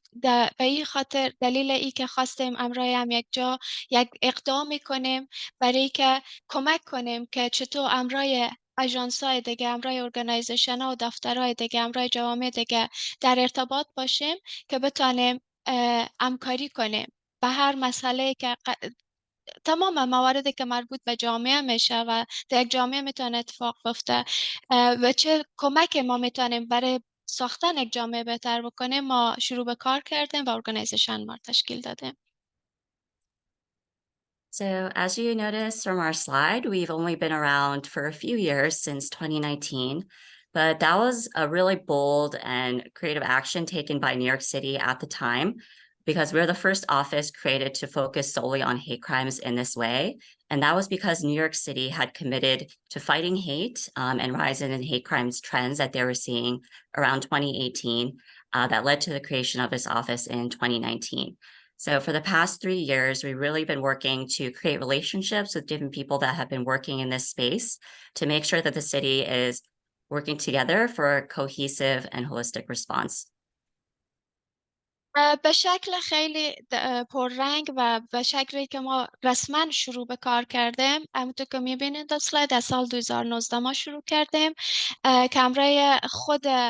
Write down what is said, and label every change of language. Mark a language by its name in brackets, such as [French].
[Persian] به این خاطر دلیل ای که خواستیم امرای هم یک جا یک اقدام میکنیم برای که کمک کنیم که چطور امرای اژانس های دیگه، امرای ارگانیزیشن ها و دفترهای دیگه، امرای جوامع دیگه در ارتباط باشیم که بتانیم همکاری کنیم به هر مسئله که تمام مواردی که مربوط به جامعه میشه و در یک جامعه میتونه اتفاق بیفته و چه کمک ما میتونیم برای ساختن یک جامعه بهتر بکنیم، ما شروع به کار کردیم و ارگانیزیشن ما تشکیل دادیم. [English] So as you notice from our slide, we've only been around for a few years since 2019, but that was a really bold and creative action taken by New York City at the time, because we're the first office created to focus solely on hate crimes in this way. And that was because New York City had committed to fighting hate and rising in hate crimes trends that they were seeing around 2018 that led to the creation of this office in 2019. So for the past 3 years, we've really been working to create relationships with different people that have been working in this space to make sure that the city is working together for a cohesive and holistic response. [Persian] به شکل خیلی پررنگ و به شکلی که ما رسما شروع به کار کردیم، همونطور که میبینید در سلاید از سال 2019 ما شروع کردیم که امرای خود